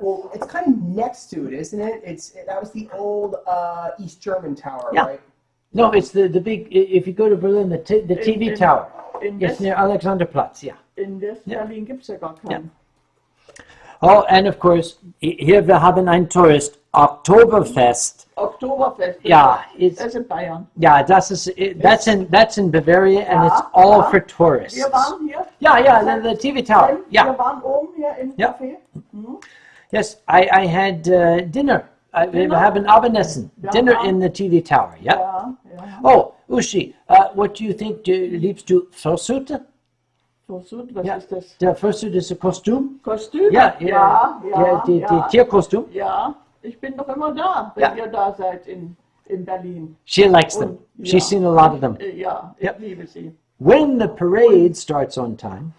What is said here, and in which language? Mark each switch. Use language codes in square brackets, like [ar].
[en] Well, it's kind of next to it, isn't it? That was the old East German tower, Yeah. right? No, it's the big. If you go to Berlin, the TV tower. It's near Alexanderplatz. Yeah. [de] In West-Berlin gibt es ja gar keinen. [en] Oh, and of course, [de] hier wir haben ein Tourist Oktoberfest. Oktoberfest. [en] Yeah, [de] das ist in Bayern. [en] Yeah, that's in Bavaria, and it's all for tourists. [de] Wir waren hier. [en] Yeah, the TV tower. Yeah. [de] Wir waren oben hier im Ja. Café. [en] Yes, I had dinner. We have an Abendessen. Dinner in the TV tower. Yeah. [de] Ja. [en] Oh, Ushi, what do you think? [de] Liebst du Fursuit? Fursuit, was ist das? Der Fursuit ist ein Kostüm. Kostüm? Ja, die ja. Tierkostüm. Ja, ich bin doch immer da, wenn ihr da seid in Berlin. [en] She likes them. She's seen a lot of them. [de] Ja, ich liebe sie. [en] When the parade starts on time.